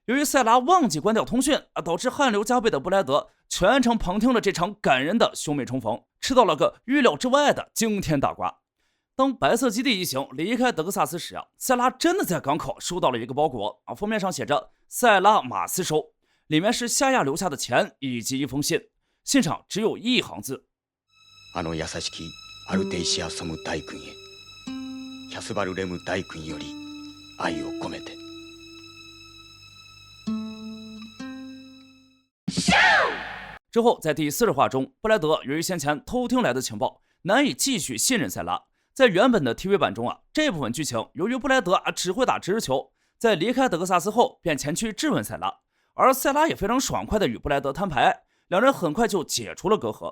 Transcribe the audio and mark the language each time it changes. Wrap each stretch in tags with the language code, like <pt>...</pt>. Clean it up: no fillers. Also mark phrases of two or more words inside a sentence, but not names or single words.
<zh>由于塞拉忘记关掉通讯导致汗流浃背的布莱德全程旁听了这场感人的兄妹重逢，吃到了个预料之外的惊天大瓜。当白色基地一行离开德克萨斯时塞拉真的在港口收到了一个包裹封面上写着塞拉马斯收，里面是夏亚留下的钱以及一封信，信上只有一行字：</zh> <ja>あの優しきアルテイシアソム大君へ、キャスバルレム大君より愛を込めて。</ja> <zh>之后在第40话中，布莱德由于先前偷听来的情报，难以继续信任塞拉。在原本的 TV 版中这部分剧情由于布莱德只会打直球，在离开德克萨斯后便前去质问塞拉，而塞拉也非常爽快地与布莱德摊牌，两人很快就解除了隔阂。</zh>